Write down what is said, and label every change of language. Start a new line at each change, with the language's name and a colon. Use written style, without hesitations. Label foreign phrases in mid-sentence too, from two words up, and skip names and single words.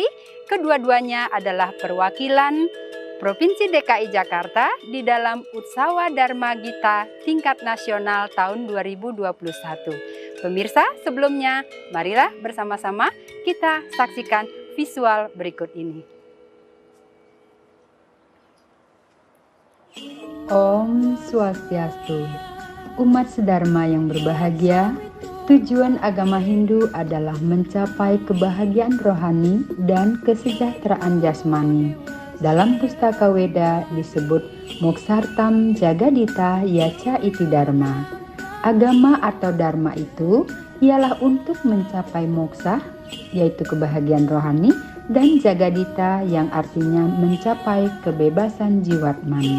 Indonesian: Kedua-duanya adalah perwakilan Provinsi DKI Jakarta di dalam Utsawa Dharma Gita tingkat nasional tahun 2021. Pemirsa, sebelumnya marilah bersama-sama kita saksikan visual berikut ini.
Sanskrit: Om Swastiastu.
Indonesian: Umat sedharma yang berbahagia, tujuan agama Hindu adalah mencapai kebahagiaan rohani dan kesejahteraan jasmani. Dalam pustaka Weda disebut
Sanskrit: Moksartam Jagadita Yaca Iti Dharma.
Indonesian: Agama atau dharma itu ialah untuk mencapai moksa, yaitu kebahagiaan rohani, dan jagadita yang artinya mencapai kebebasan jiwatmani.